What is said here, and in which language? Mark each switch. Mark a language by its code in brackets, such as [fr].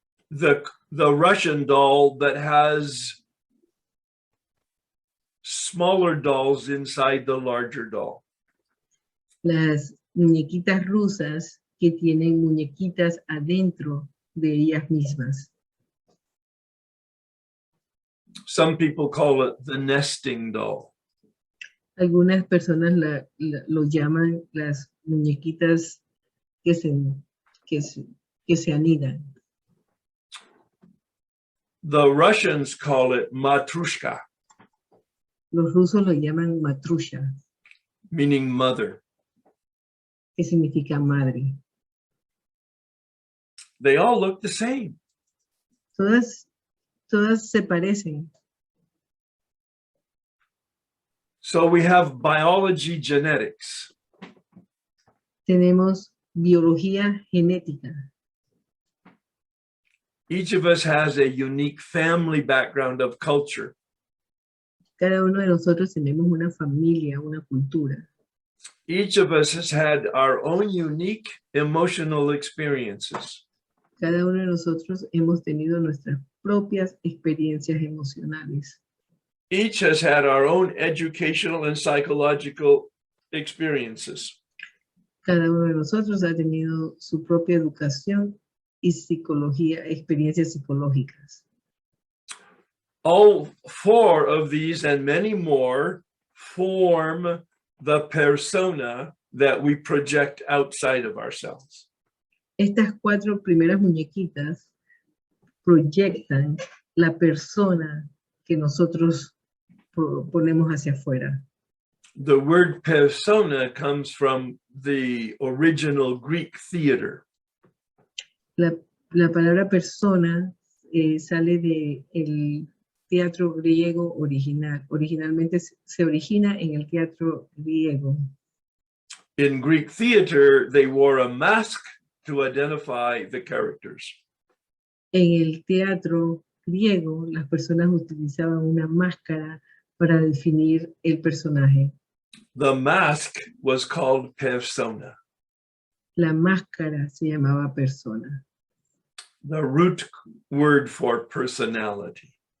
[en] The Russian doll that has smaller dolls inside the larger doll. [es] Las muñequitas rusas que tienen muñequitas adentro de ellas mismas. [en] Some people call it the nesting doll. [es] Algunas personas lo llaman las muñequitas que se anidan. [en] The Russians call it matrushka, [es] Los rusos lo llaman matrusha, [en] meaning mother. [es] que significa madre. [en] They all look the same. [es] Todas se parecen. [en] So we have biology genetics. [es] Tenemos biología genética. [en] Each of us has a unique family background of culture. [es] Cada uno de nosotros tenemos una familia, una cultura. [en] Each of us has had our own unique emotional experiences. [es] Cada uno de nosotros hemos tenido nuestras propias experiencias emocionales. [en] Each has had our own educational and psychological experiences. [es] Cada uno de nosotros ha tenido su propia educación y psicología, experiencias psicológicas. [en] All 4 of these and many more form the persona that we project outside of ourselves. [es] Estas 4 primeras muñequitas proyectan la persona que nosotros ponemos hacia afuera. [en] The word persona comes from the original Greek theater. [es] La palabra persona sale del teatro griego original. Originalmente se origina en el teatro griego. [en] In Greek theater, they wore a mask to identify the characters. [es] En el teatro griego, las personas utilizaban una máscara para definir el personaje. [en] The mask was called persona. [es] La máscara se llamaba persona. [en] The root word for personality.